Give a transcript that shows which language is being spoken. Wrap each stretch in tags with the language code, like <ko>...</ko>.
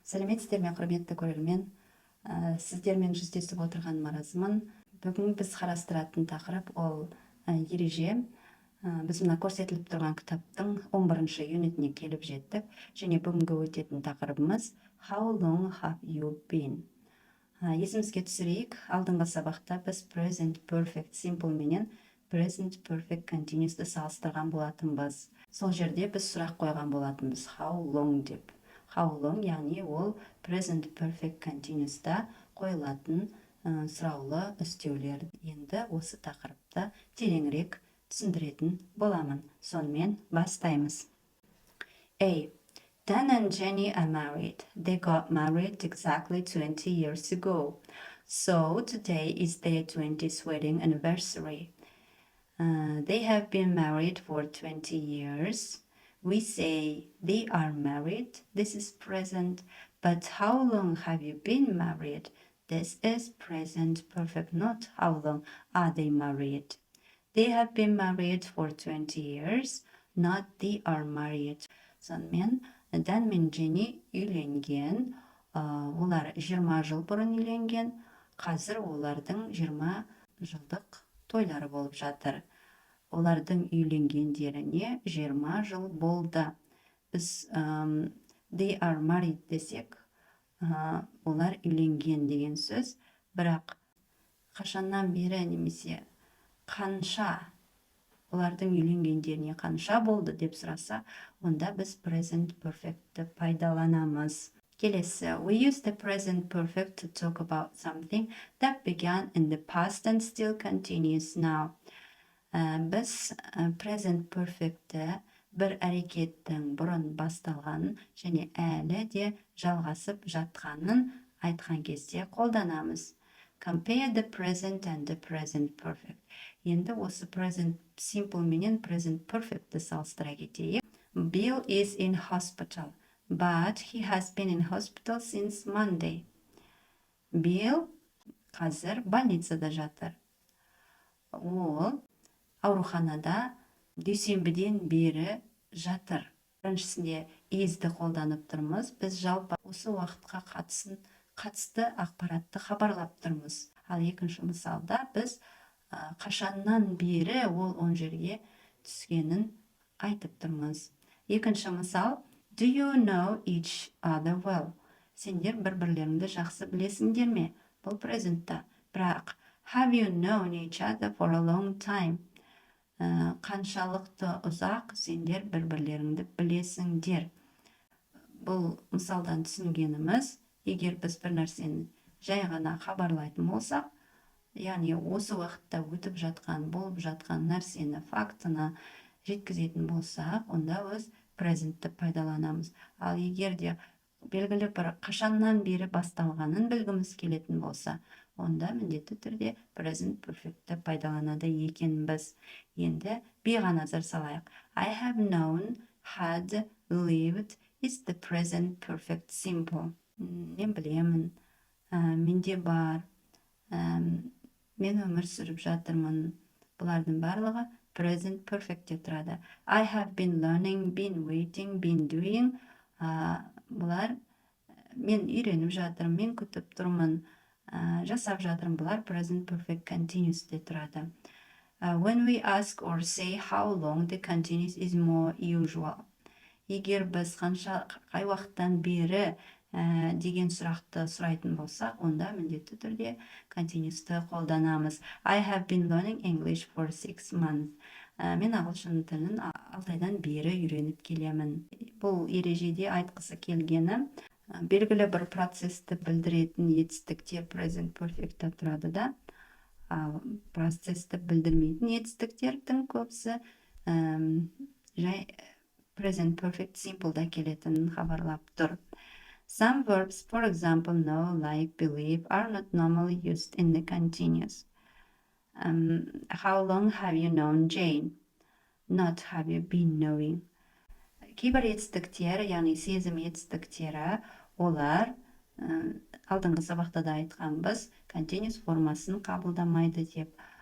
<kk>Салеметсізбе, құрметті көрермен. Сіздермен жүздесіп отырған маразмын. Бүгін біз қарастыратын тақырып ол ереже. Біз мына көрсетіліп тұрған кітаптың 11-ші юнитіне келіп жеттік. Және бүгінгі өтетін тақырыбымыз</kk> <en>How long have you been?</en> <kk>Есімізге түсірейік, алдыңғы сабақта біз present perfect simple менен present perfect continuous'ты салыстырған болатынбыз. Сол жерде біз сұрақ қойған болатынбыз</kk> <en>how long</en> <kk>деп.</kk> <en>How long,</en> <kk>яғни ол present perfect continuous'та қойылатын сұраулы үстеулер. Енді осы тақырыпта тереңірек түсіндіретін боламын. Сонымен бастаймыз. A.</kk> <en>Dan and Jenny are married. They got married exactly 20 years ago. So today is their 20th wedding anniversary. They have been married for 20 years. We say they are married. This is present. But how long have you been married? This is present perfect, not how long are they married. They have been married for 20 years, not they are married.</en> <kk>Сонымен, Dan мен Jenny үйленген. Олар 20 жыл бұрын үйленген. Қазір олардың 20 жылдық тойлары болып жатыр. Олардың үйленгендеріне 20 жыл болды. Біз they are married десек, олар үйленген деген сөз, бірақ қашаннан бері немесе қанша, олардың үйленгендеріне қанша болды деп сұраса, онда біз present perfect'ті пайдаланамыз. Келесі,</kk> <en>we use the present perfect to talk about something that began in the past and still continues now.</en> <kk>Біз present perfect'ті бір әрекеттің бұрын басталғанын және әлі де жалғасып жатқанын айтқан кезде қолданамыз.</kk> <en>Compare the present and the present perfect.</en> <kk>Енді осы present simple менен present perfect'ті салыстыра кетейік.</kk> <en>Bill is in hospital, but he has been in hospital since Monday.</en> <kk>Bill қазір больницада жатыр. Ол ауруханада дүйсенбіден бері жатыр. Біріншісінде is'ді қолданып тұрмыз. Біз жалпы осы уақытқа қатысты ақпаратты хабарлап тұрмыз. Ал екінші мысалда біз қашаннан бері ол жерге түскенін айтып тұрмыз. Екінші мысал,</kk> <en>do you know each other well?</en> <kk>Сендер бір-бірлеріңді жақсы білесіңдер ме? Бұл презентта. Бірақ</kk> <en>have you known each other for a long time?</en> <kk>Қаншалықты ұзақ сендер бір-бірлеріңді білесіңдер. Бұл мысалдан түсінгеніміз, егер біз бір нәрсені жай ғана хабарлайтын болсақ, яғни осы уақытта өтіп жатқан, болып жатқан нәрсені, фактыны жеткізетін болсақ, онда біз презентті пайдаланамыз. Ал егер де белгілі бір қашаннан бері басталғанын білгіміз келетін болса, онда міндетті түрде present perfect'ті пайдаланады екенбіз. Енді B'ға назар салайық.</kk> <en>I have known, had, lived is the present perfect simple.</en> <kk>Мен білемін, менде бар, мен өмір сүріп жатырмын. Бұлардың барлығы present perfect'те тұрады.</kk> <en>I have been learning, been waiting, been doing.</en> <kk>Бұлар мен үйреніп жатырмын, мен күтіп тұрмын, жасап жатырмын. Бұлар present perfect continuous'те тұрады.</kk> <en>When we ask or say how long, the continuous is more usual.</en> <kk>Егер біз қай уақыттан бері деген сұрақты сұрайтын болсақ, онда міндетті түрде continuous'ты қолданамыз.</kk> <en>I have been learning English for 6 months.</en> <kk>Мен агылшын тілін 6 айдан бері үйреніп келемін. Бұл ережеде айтқысы келгені, белгілі бір процесті білдіретін етістіктер present perfect'та тұрады да, процесті білдірмейтін етістіктердің көбісі жай present perfect simple'да келетінін хабарлап тұр.</kk> <en>Some verbs, for example, know, like, believe, are not normally used in the continuous. How long have you known Jane? Not have you been knowing.</en> <kk>Кейбір етістіктер, яғни сезім етістіктері, олар алдыңғы сабақта да айтқанбыз, continuous формасын қабылдамайды деп.</kk>